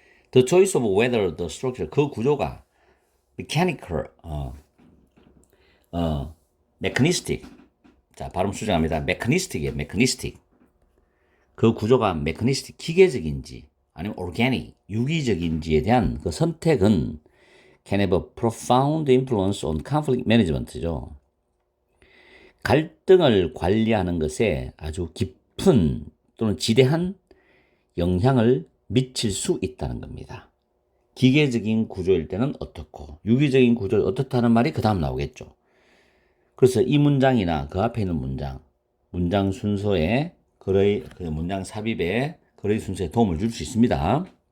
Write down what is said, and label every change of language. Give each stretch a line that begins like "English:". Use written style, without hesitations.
English: The choice of whether the structure,
Korean: 그 구조가
English: mechanical, mechanistic.
Korean: 자, 발음 수정합니다. mechanistic이에요. mechanistic. 그 구조가 mechanistic, 기계적인지 아니면 organic, 유기적인지에 대한 그 선택은
English: can have a profound influence on conflict management죠.
Korean: 갈등을 관리하는 것에 아주 깊은 또는 지대한 영향을 미칠 수 있다는 겁니다. 기계적인 구조일 때는 어떻고 유기적인 구조를 어떻다는 말이 그 다음 나오겠죠. 그래서 이 문장이나 그 앞에 있는 문장 순서에 그 문장 삽입에 글의 순서에 도움을 줄 수 있습니다.